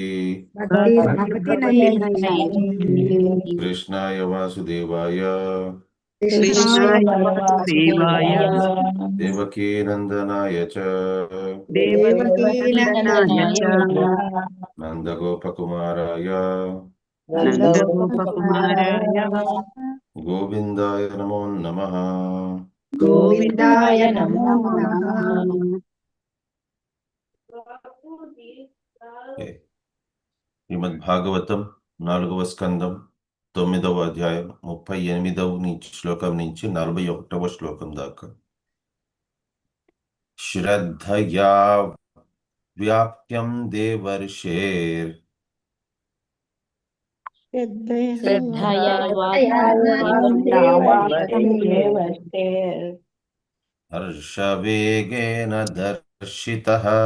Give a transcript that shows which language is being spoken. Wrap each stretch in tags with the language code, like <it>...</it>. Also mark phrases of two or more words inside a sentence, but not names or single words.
<sa>कृष्णाय वासुदेवाय देवकी नंदनाय च नंदगोपकुमाराय गोविंदाय नमो नमः. गोविंदाय नमो नमः.</sa> <te>శ్రీమద్ భాగవతం 4వ స్కందం 9వ అధ్యాయం 38వ శ్లోకం నుంచి 41వ శ్లోకం దాకా.</te> <sa>శ్రద్ధయా వ్యాప్యం దేవర్షేర్ హర్షవేగేన దర్శితః</sa>